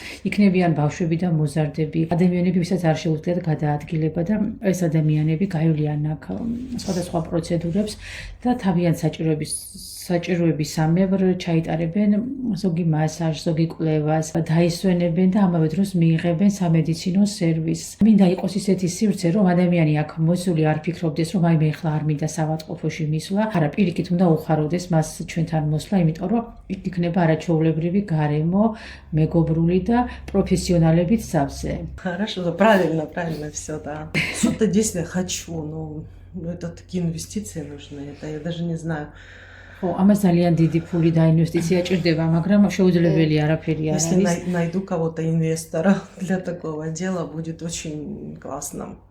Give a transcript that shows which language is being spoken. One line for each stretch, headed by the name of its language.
Georgian: იქნებიან ბავშვები და მოზარდები, ადამიანები, ვისაც არ შეუძლიათ გადაადგილება და ეს ადამიანები გაივლიან აქ სხვადასხვა პროცედურებს და თავიანთ საჭიროებისამებრ ჩაიტარებენ ზოგი მასაჟს, ზოგი კვლევას, დაისვენებენ და ამავე დროს მიიღებენ სამედიცინო სერვისს. მინდა იყოს ისეთი სივრცე, რომ ადამიანი აქ მოსული არ ფიქრობდეს, რომ აი მე ახლა არ მინდა საავადმყოფოში მისვლა, არა, პირიქით უნდა უხაროდეს მას ჩვენთან მოსვლა, იმიტომ რომ იქ იქნება არაჩვეულებრივი გარემო, მეგობრული და პროფესიონალებით სავსე.
Russian: Хорошо, правильно все, да. Что-то действительно хочу, это такие инвестиции нужны, это я даже не знаю.
Georgian: ხო, ამას ძალიან დიდი ფული და ინვესტიცია ჭირდება, მაგრამ შეუძლებელი არაფერი არ
Russian: Если
Georgian: არის.
Russian: найду кого-то инвестора для такого дела, будет очень классно.